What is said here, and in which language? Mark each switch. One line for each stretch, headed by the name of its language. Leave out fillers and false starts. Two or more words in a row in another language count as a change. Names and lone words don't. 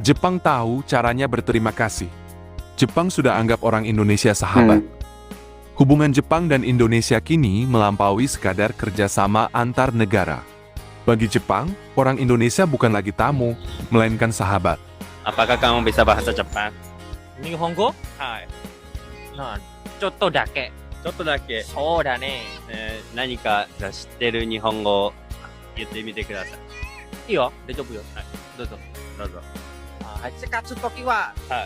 Indonesian: Jepang tahu caranya berterima kasih. Jepang sudah anggap orang Indonesia sahabat. Hubungan Jepang dan Indonesia kini melampaui sekadar kerjasama antar negara. Bagi Jepang, orang Indonesia bukan lagi tamu, melainkan sahabat. Apakah kamu bisa bahasa Jepang?
Japanese: Nihongo? はい。ちょっとだけ。ちょっとだけ、そうだね。何か知ってる日本語を言ってみてください。いいよ。大丈夫よ。はい。どうぞ。どうぞ。はい。せかつときは、はい。